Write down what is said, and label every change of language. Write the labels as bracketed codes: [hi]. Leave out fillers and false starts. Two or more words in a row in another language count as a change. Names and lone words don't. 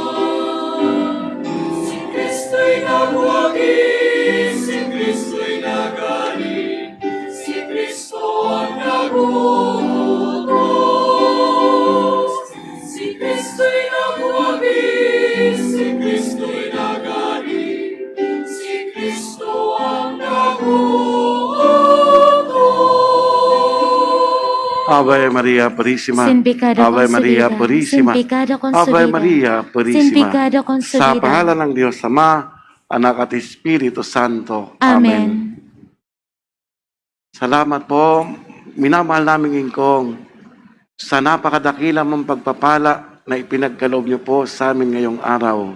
[tl] Si Kristo'y nagwagi, si Kristo'y nagari, si Kristo ang naguutos. Si Kristo'y nagwagi, si Kristo'y nagari, si Kristo ang naguutos. [es] Ave Maria Purísima. Sin pecado Ave Maria concebida, Purísima. sin pecado Ave concebida, Maria sin Purísima. pecado [tl] Sa [es] concebida. [tl] pangalan ng Diyos Ama, Anak at Espiritu Santo. Amen. Salamat po, minamahal naming Ingkong, sa napakadakila mong pagpapala na ipinagkaloob niyo po sa amin ngayong araw.